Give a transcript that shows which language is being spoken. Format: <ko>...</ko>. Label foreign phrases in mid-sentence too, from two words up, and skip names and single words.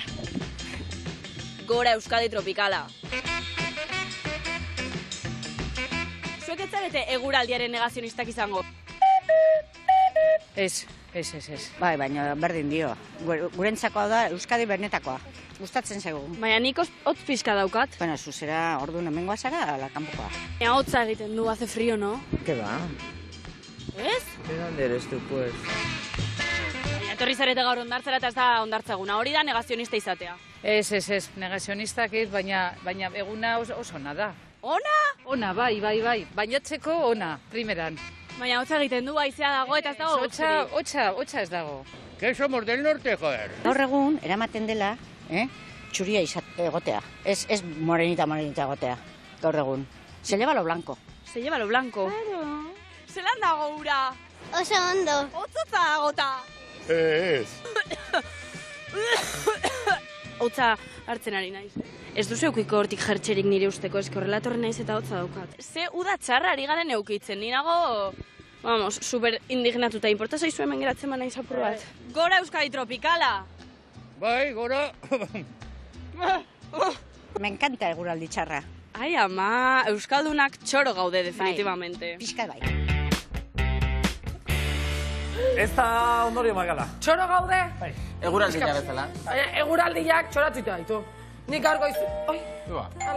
<eu>Gora Euskadi Tropikala. Zuek ez zarete eguraldiaren negazionistak izango? Ez. Bai, baina berdin dio. Gurentzako da Euskadi benetakoa. Gustatzen zaigu. Baina nik hotz pixka daukat. Bueno, zuzera orduan hemengoa zara, ala kanpokoa. Ea hotza egiten du,</eu> <es>hace frío, no? ¿Qué va?</es> <eu>Ez?</eu> <es>¿De dónde eres tú, pues?</es> <eu>Etorri zarete gaur Hondartzara eta ez da Hondartzaguna. Hori da negazionista izatea. Ez, negazionistak ez, baina eguna oso ona da. Ona? Ona, bai. Bainatzeko ona, primeran. Baina hotza egiten du, haizea dago eta ez dago gotzirik. Hotza ez dago.</eu> <es>Que somos del norte, joder.</es> <eu>Gaur egun, eramaten dela, txuria egotea. Ez morenita egotea, gaur egun.</eu> <es>Se lleva lo blanco. Se lleva lo blanco? Claro.</es> <eu>Zelan dago ura? Oso ondo. Hotzotza dagota. Ez. Hotza hartzen ari naiz. Ez duzu eukiko hortik jertxerik nire usteko, eski horrela torren naiz eta hotza daukat. Ze uda txarra ari garen eukitzen, ni nago, vamos, super indignatuta. Inporta zaizu hemen geratzen naiz apur bat. Gora Euskadi Tropikala! Bai, gora.</eu> <es>Me encanta</es> <eu>eguraldi txarra. Ai, ama, Euskaldunak txoro gaude definitivamente. Pixka bai. Ez da ondorio magala. Txoro gaude? Bai. Eguraldia bezala. Eguraldiak txoratuta ditu. Nik gaur goizu. Oi, hala.</eu>